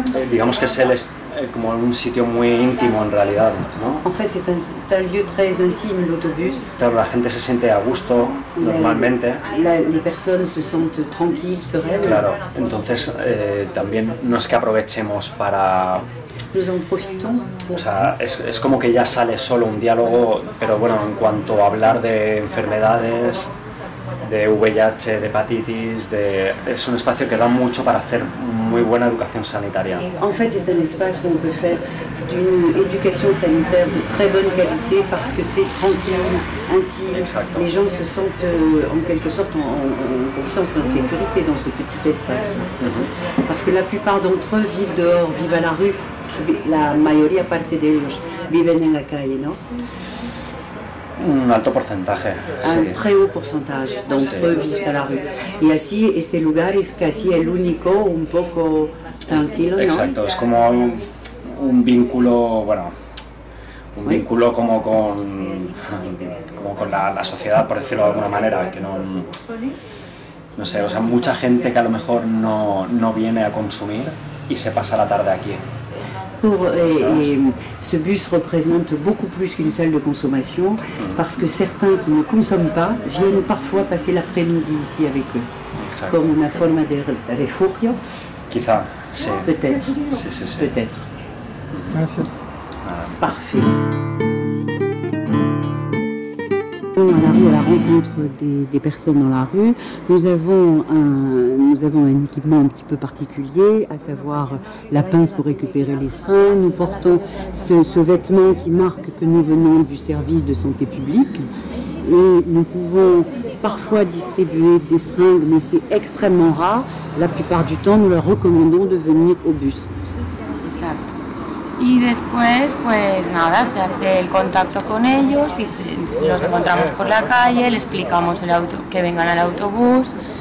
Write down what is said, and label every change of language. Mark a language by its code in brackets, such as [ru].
[es] Digamos que es como un sitio muy íntimo en realidad, ¿no? [fr] En fait, c'est un lieu très intime, l'autobus. [es] Claro, la gente se siente a gusto normalmente. [fr] Les personnes se sentent tranquilles, sereines. [es] Claro, entonces también no es que aprovechemos para... [fr] Nous en profitons. [es] O sea, es como que ya sale solo un diálogo, pero bueno, en cuanto a hablar de enfermedades, de VIH, de hepatitis, es un espacio que da mucho para hacer muy buena educación sanitaria. [fr] En fait, c'est un espace où on peut faire d'une éducation sanitaire de très bonne qualité parce que c'est tranquille, intime. [es] Exacto. [fr] Les gens se sentent en quelque sorte en confiance et en sécurité dans ce petit espace. Parce que la plupart d'entre eux vivent dehors, vivent à la rue. [es] La mayoría parte de ellos viven en la calle, ¿no? Un alto porcentaje. [fr] Un très haut pourcentage d'entre eux vivent à la rue. [es] Y así este lugar es casi el único un poco tranquilo, ¿no? Exacto, es como un vínculo, bueno, un vínculo como con la sociedad, por decirlo de alguna manera, que no sé, o sea, mucha gente que a lo mejor no viene a consumir y se pasa la tarde aquí. [fr] Et ce bus représente beaucoup plus qu'une salle de consommation parce que certains qui ne consomment pas viennent parfois passer l'après-midi ici avec eux. [es] Exacto. [fr] Comme [es] una forma de refugio. Quizá, sí. [fr] Peut-être. [es] Sí, sí, sí. [fr] Peut-être. [es] Gracias. [fr] Parfait. À la rue, à la rencontre des personnes dans la rue, nous avons un équipement un petit peu particulier, à savoir la pince pour récupérer les seringues. Nous portons ce vêtement qui marque que nous venons du service de santé publique. Et nous pouvons parfois distribuer des seringues, mais c'est extrêmement rare. La plupart du temps, nous leur recommandons de venir au bus. [es] Exacto. Y después, pues nada, se hace el contacto con ellos y los encontramos por la calle, le explicamos que vengan al autobús.